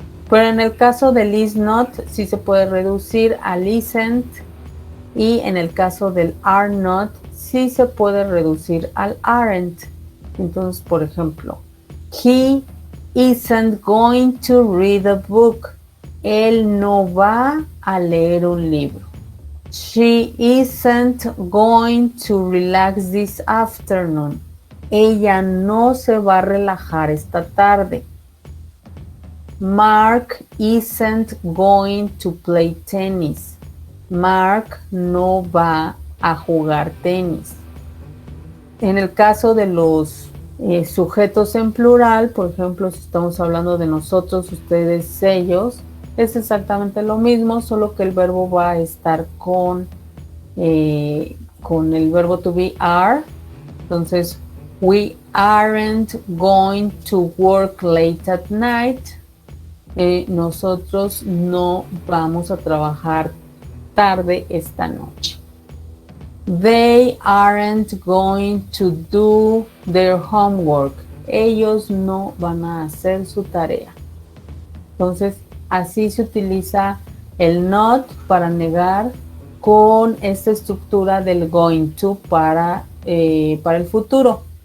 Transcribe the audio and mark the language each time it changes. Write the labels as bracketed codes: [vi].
[es] Pero en el caso del is not, sí se puede reducir al isn't, y en el caso del are not, sí se puede reducir al aren't. Entonces, por ejemplo, [en] he isn't going to read a book. [es] Él no va a leer un libro. [en] She isn't going to relax this afternoon. [es] Ella no se va a relajar esta tarde. [en] Mark isn't going to play tennis. [es] Mark no va a jugar tenis. En el caso de los sujetos en plural, por ejemplo, si estamos hablando de nosotros, ustedes, ellos, es exactamente lo mismo, solo que el verbo va a estar con el verbo to be are. Entonces, [en] we aren't going to work late at night. [es] Nosotros no vamos a trabajar tarde esta noche. [en] They aren't going to do their homework. [es] Ellos no van a hacer su tarea. Entonces, así se utiliza el not para negar con esta estructura del going to para el futuro.